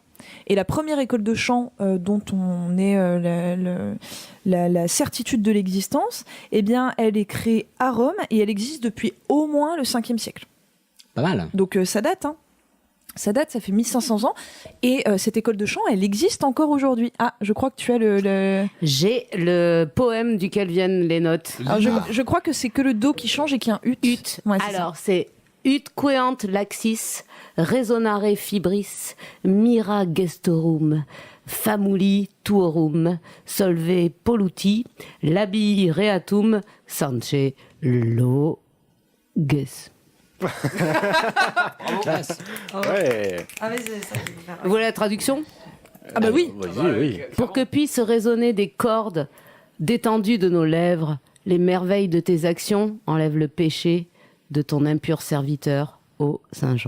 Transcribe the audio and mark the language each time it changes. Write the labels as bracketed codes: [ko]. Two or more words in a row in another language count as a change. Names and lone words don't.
[fr] Et la première école de chant dont on est la certitude de l'existence, eh bien, elle est créée à Rome et elle existe depuis au moins le 5e siècle. Pas mal. Donc ça date, ça fait 1500 ans. Et cette école de chant, elle existe encore aujourd'hui. Ah, je crois que tu as J'ai le poème duquel viennent les notes. Alors, je crois que c'est que le do qui change et qu'il y a un ut. Ouais, alors, c'est [la] ut queant laxis, resonare fibris, mira gestorum, famuli tuorum, solve polluti, labi reatum, sance loges. [fr] Classe. Ouais. Ah, mais c'est ça. Vous voulez la traduction ? Ah bah oui. Oui. Pour que puissent résonner des cordes détendues de nos lèvres, les merveilles de tes actions enlèvent le péché de ton impur serviteur, ô Saint Jean.